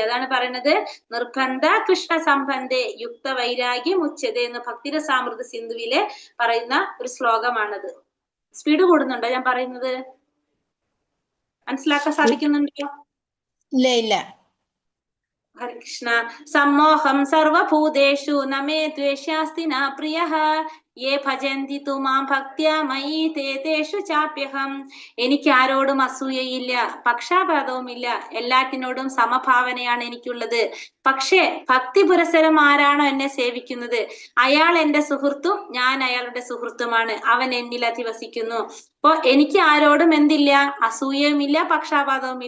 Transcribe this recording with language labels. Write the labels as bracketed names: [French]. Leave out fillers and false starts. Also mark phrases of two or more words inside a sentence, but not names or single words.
[Malayalam] അതാണ് പറയുന്നത് [Sanskrit] നിർബന്ധ കൃഷ്ണ സംബന്ധേ യുക്ത വൈരാഗ്യം ഉച്ചത [Malayalam] എന്ന് ഭക്തിരസാമൃത സിന്ധുവിലെ പറയുന്ന ഒരു ശ്ലോകമാണത്. സ്പീഡ് കൂടുന്നുണ്ടോ ഞാൻ പറയുന്നത്? മനസ്സിലാക്കാൻ സാധിക്കുന്നുണ്ടോ? ഇല്ല. [Sanskrit] ഹരേ കൃഷ്ണ. സമ്മോഹം സർവഭൂതേഷു നമേ ദ്വേഷ്യാസ്തി ന പ്രിയഃ യേ ഭജന്തി തു മാം ഭക്ത്യാ മയി തേഷു ചാപ്യഹം. [Malayalam] എനിക്ക് ആരോടും അസൂയയില്ല, പക്ഷാപാതവുമില്ല, എല്ലാറ്റിനോടും സമഭാവനയാണ് എനിക്കുള്ളത്. പക്ഷേ ഭക്തി പുരസരം ആരാണോ എന്നെ സേവിക്കുന്നത് അയാൾ എന്റെ സുഹൃത്തും ഞാൻ അയാളുടെ സുഹൃത്തുമാണ്. അവൻ എന്നിൽ അധിവസിക്കുന്നു. അപ്പൊ എനിക്ക് ആരോടും എന്തില്ല, അസൂയയുമില്ല, പക്ഷാപാതവുമില്ല.